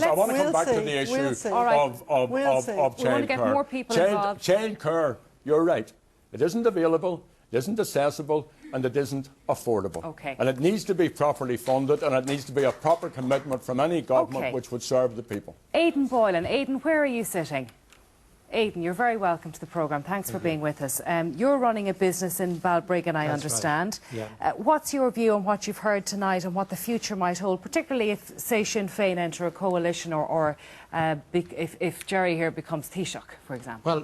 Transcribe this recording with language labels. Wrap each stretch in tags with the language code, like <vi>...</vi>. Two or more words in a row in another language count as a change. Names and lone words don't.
<en>I want to come back to the issue of childcare. Childcare, you're right. It isn't available, it isn't accessible, and it isn't affordable. And it needs to be properly funded, and it needs to be a proper commitment from any government which would serve the people. Aidan Boylan. Aidan, where are you sitting? Aidan, you're very welcome to the programme. Thanks for being with us. You're running a business in Balbriggan, I understand. Right. Yeah. What's your view on what you've heard tonight and what the future might hold, particularly if, say, Sinn Féin enter a coalition or if Gerry here becomes Taoiseach, for example?</en>